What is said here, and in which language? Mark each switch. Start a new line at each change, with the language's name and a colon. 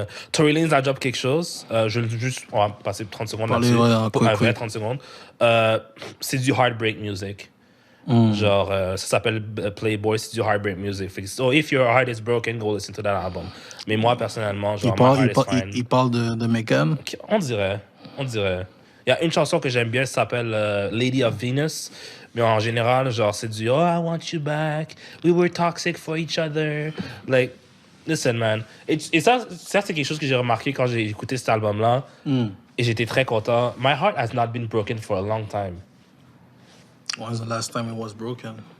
French: Tory Lanez a drop quelque chose. Je vais juste, on va passer 30 secondes là-dessus. Pour un vrai 30 secondes. C'est du heartbreak music. Genre, ça s'appelle Playboy, c'est du heartbreak music.
English: So if your heart is broken, go listen to that album.
French: Mais moi, personnellement, genre, il parle de Megan. On dirait. Il y a une chanson que j'aime bien, ça s'appelle Lady of Venus. Mais en général, genre, c'est du
English: Oh, I want you back. We were toxic for each other. Like, listen, man.
French: Et ça, c'est quelque chose que j'ai remarqué quand j'ai écouté cet album-là. Et j'étais très content.
English: My heart has not been broken for a long time. When was the last time it was broken?